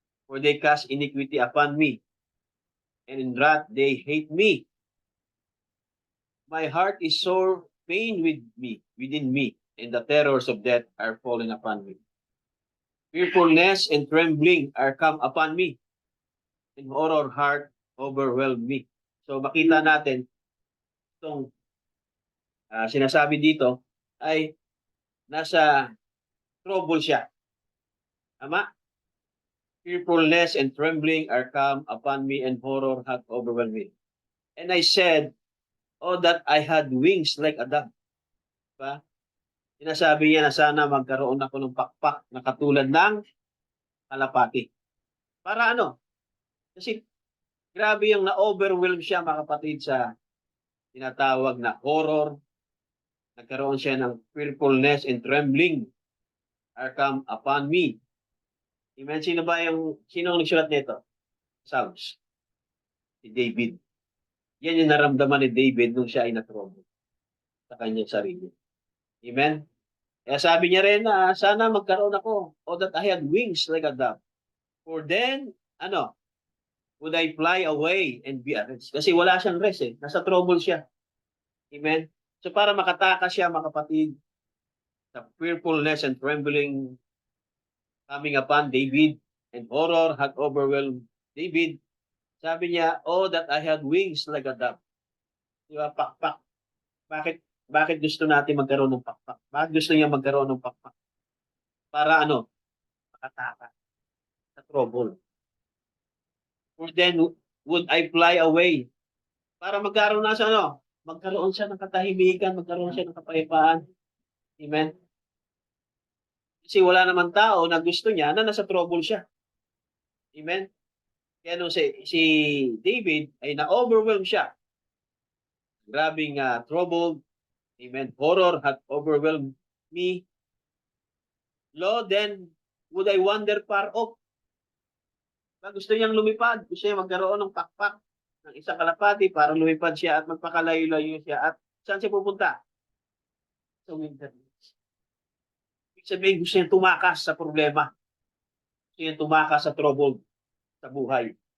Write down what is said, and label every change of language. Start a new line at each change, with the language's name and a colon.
English: For they cast iniquity upon me, and in wrath they hate me. My heart is sore pain within me, and the terrors of death are fallen upon me. Fearfulness and trembling are come upon me, and horror heart overwhelmed me.
Filipino: So makita natin itong sinasabi dito ay nasa trouble siya. Tama?
English: Fearfulness and trembling are come upon me, and horror hath overwhelmed me. And I said, oh, that I had wings like a dove.
Filipino: Diba? Sinasabi niya na sana magkaroon ako ng pakpak na katulad ng kalapati. Para ano? Kasi grabe yung na-overwhelm siya mga kapatid sa tinatawag na horror. Nagkaroon siya ng
English: fearfulness and trembling are come upon me. Amen.
Filipino: Sino ang nagsulat nito? Psalms. Si David. Yan yung naramdaman ni David nung siya ay natrobo sa kanyang sarili. Amen. Kaya sabi niya rin na sana magkaroon ako o
English: that I had wings like a dove. For then, would I fly away and be at rest?
Filipino: Kasi wala siyang rest eh. Nasa trouble siya. Amen. So para makatakas siya mga kapatid sa
English: fearfulness and trembling coming upon David and horror had overwhelmed David.
Filipino: Sabi niya,
English: oh, that I had wings like a dove.
Filipino: Di ba? Pakpak. Bakit gusto natin magkaroon ng pakpak? Bakit gusto niya magkaroon ng pakpak? Para makatakas sa trouble.
English: For then, would I fly away?
Filipino: Para magkaroon na sa magkaroon siya ng katahimikan, magkaroon siya ng kapayapaan. Amen? Kasi wala naman tao na gusto niya na nasa trouble siya. Amen? Kaya nung si David ay na-overwhelm siya. Grabing troubled. Amen.
English: Horror had overwhelmed me. Lord, then would I wander far off?
Filipino: Gusto niyang lumipad. Gusto niya magkaroon ng pakpak ng isang kalapati para lumipad siya at magpakalayo-layo siya. At saan siya pupunta? Sa wilderness. Ibig sabihin, gusto niya tumakas sa problema. Gusto niya tumakas sa trouble sa buhay.